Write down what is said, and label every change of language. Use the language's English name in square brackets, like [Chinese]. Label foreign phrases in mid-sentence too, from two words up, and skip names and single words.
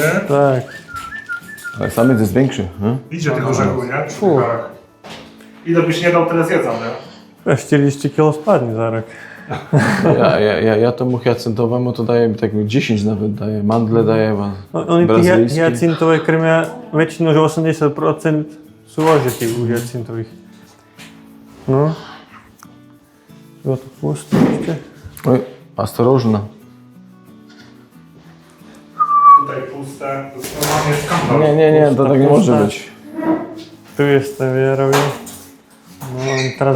[Polish] Tak. Ale samiec jest większy. Idzie tych orzechów, nie? Fu. Tak. Ile byś nie dał, tyle zjedzą, nie? 40 kg spadnie za rok. Ja temu hiacyntowemu to daję tak 10 nawet daję. Mandle daję. Oni te Brazylijski. [Slovak] hiacintowe krmia, väčšinou, že 80% sú ožechy u hiacintových. [Polish] No. Było to pusto jeszcze. Oj, ostrożna. Tutaj puste. To jest normalnie skandal. Nie, to tak nie może pusta. być. Tu jest ten wierowy. No, on teraz